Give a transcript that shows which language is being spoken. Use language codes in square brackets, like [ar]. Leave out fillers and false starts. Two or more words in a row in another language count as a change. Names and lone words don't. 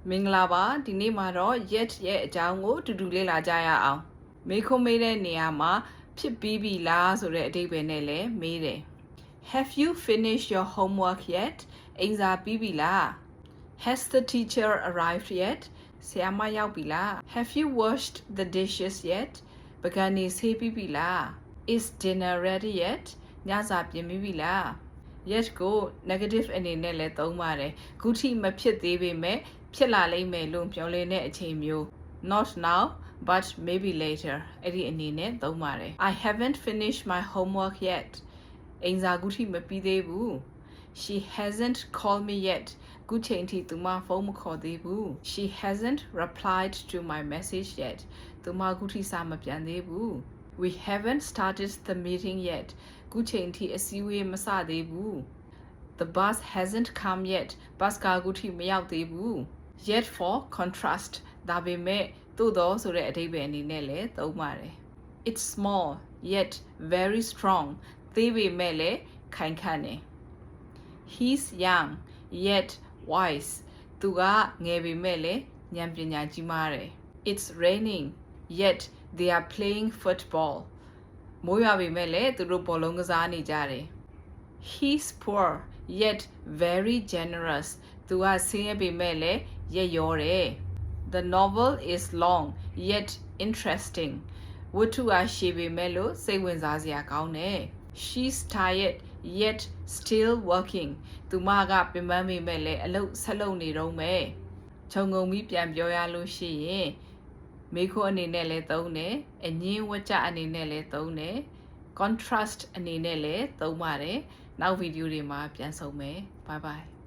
[my] မင်္ဂလာပါဒီနေ့မှာတော့ yet ရဲ့အကြောင်းကိုတူတူလေ့လာကြရအောင်မေးခွန်းမေးတဲ့နေရာမှာဖြစ်ပြီးပြီလားဆိုတဲ့အဓိပ္ပာယ်နဲ့လည်းမေးတယ် [en] Have you finished your homework yet [my] အိမ်စာပြီးပြီလား [en] Has the teacher arrived yet [my] ဆရာမရောက်ပြီလား [en] Have you washed the dishes yet [my] ပကံနေဆေးပြီးပြီလား [en] Is dinner ready yet [my] ညစာပြင်ပြီးပြီလား yet ကို negative အနေ နဲ့လည်းသုံးပါတယ်ခုထိမဖြစ်သေးပေမဲ့ဖြစ်လာလိမ့်မယ်လို့ပြောလင်းတဲ့အချိန်မျိုး [en] not now but maybe later [my] အဲ့ဒီအနေနဲ့သုံးပါတယ် [en] I haven't finished my homework yet [my] အိမ်စာခုထိမပြီးသေးဘူး [en] She hasn't called me yet [my] ခုချိန်ထိသူမဖုန်းမခေါ်သေးဘူး She [en] hasn't replied to my message yet [my] သူမခုထိစာမပြန်သေးဘူး [en] We haven't started the meeting yet [my] ခုချိန်ထိအစည်းအဝေးမစသေးဘူး [en] The bus hasn't come yet [my] ဘတ်ကာခုထိမရောက်သေးဘူး [en] Yet for contrast [my] ဒါပေ မဲ့သို့သောဆိုတဲ့အဓိပ္ပာယ်အနေနဲ့လည်းသုံးပါတယ် [en] It's small yet very strong [my] သေးပေမဲ့လည်းခိုင်ခန့်တယ် [en] He's young yet wise [my] သူကငယ်ပေမဲ့လည်းဉာဏ်ပ ညာကြီးမားတယ် [en] It's raining yet they are playing football [my] မိုးရွာပေမဲ့လည်းသူတို့ဘောလုံးကစားနေကြတယ် [en] He's poor yet very [my] generous သူကဆင်းရဲပေမဲ့လည်းရက်ရောတယ် [en] The novel is long yet interesting [my] ဝတ္ထု အားရှည်ပေမဲ့လို့စိတ်ဝင်စားစရာကောင်းတယ် [en] She's tired yet still working [my] သူမကပင်ပန်းပေမဲ့လည်းအလုပ်ဆက်လုပ်နေတော့မယ်ခြုံငုံပြီးပြန်ပြောရလို့ရှိရင်မေးခွန်းအနေနဲ့လည်းသုံးတယ်အငင်းဝကြအနေနဲ့လည်းသုံးတယ် contrast အနေနဲ့လည်းသုံးပါတယ်နောက်ဗီဒီယိုတွေမှာပြန်ဆုံမယ် [en] bye bye